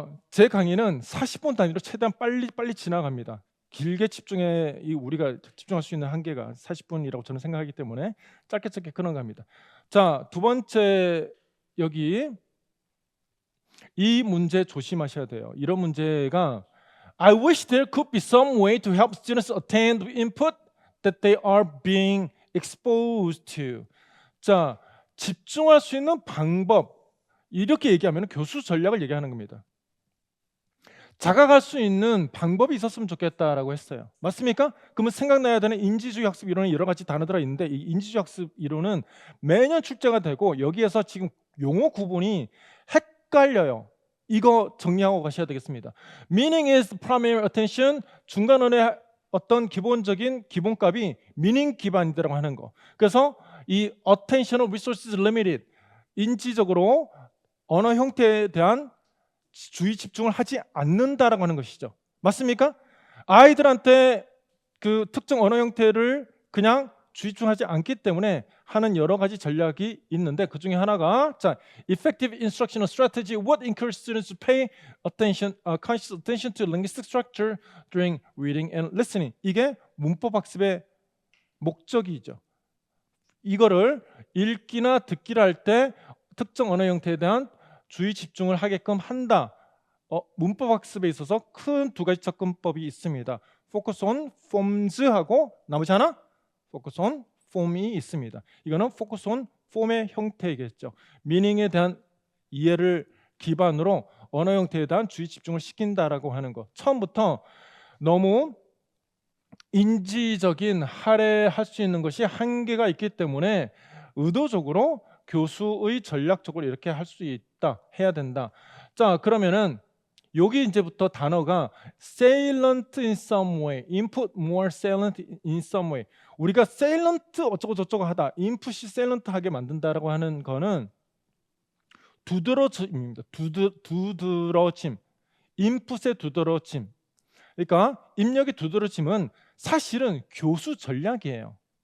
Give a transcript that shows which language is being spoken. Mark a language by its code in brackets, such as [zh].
[ko] 제 강의는 40분 단위로 최대한 빨리 지나갑니다. 길게 우리가 집중할 수 있는 한계가 40분이라고 저는 생각하기 때문에 짧게 끊어갑니다. 자, 두 번째 여기 이 문제 조심하셔야 돼요. 이런 문제가 [en] I wish there could be some way to help students attain the input that they are being exposed to. [ko] 자, 집중할 수 있는 방법 이렇게 얘기하면 교수 전략을 얘기하는 겁니다. 자각할 수 있는 방법이 있었으면 좋겠다라고 했어요. 맞습니까? 그러면 생각나야 되는 인지주의 학습 이론은 여러 가지 단어들이 있는데 이 인지주의 학습 이론은 매년 출제가 되고 여기에서 지금 용어 구분이 헷갈려요. 이거 정리하고 가셔야 되겠습니다. [en] Meaning is primary attention. [ko] 중간원의 어떤 기본적인 기본값이 meaning 기반이라고 하는 거. 그래서 이 [en] attentional resources limited [ko] 인지적으로 언어 형태에 대한 주의 집중을 하지 않는다라고 하는 것이죠. 맞습니까? 아이들한테 그 특정 언어 형태를 그냥 주의 집중하지 않기 때문에 하는 여러 가지 전략이 있는데 그 중에 하나가 자, [en] effective instructional strategy would encourage students to pay attention, conscious attention to linguistic structure during reading and listening. [ko] 이게 문법 학습의 목적이죠. 이거를 읽기나 듣기를 할 때 특정 언어 형태에 대한 주의 집중을 하게끔 한다. 문법 학습에 있어서 큰 두 가지 접근법이 있습니다. Focus on forms하고 나머지 하나 Focus on form이 있습니다. 이거는 Focus on form의 형태이겠죠. meaning에 대한 이해를 기반으로 언어 형태에 대한 주의 집중을 시킨다라고 하는 것. 처음부터 너무 인지적인 할애할 수 있는 것이 한계가 있기 때문에 의도적으로 교수의 전략적으로 이렇게 할 수 있다, 해야 된다. 자, 그러면은 여기 이제부터 단어가 [en] salient in some way, input more salient in some way. [ko] 우리가 salient 어쩌고 저쩌고 하다, input이 salient하게 만든다라고 하는 거는 두드러짐입니다. 두드러짐, input의 두드러짐. 그러니까 입력의 두드러짐은 사실은 교수 전략이에요.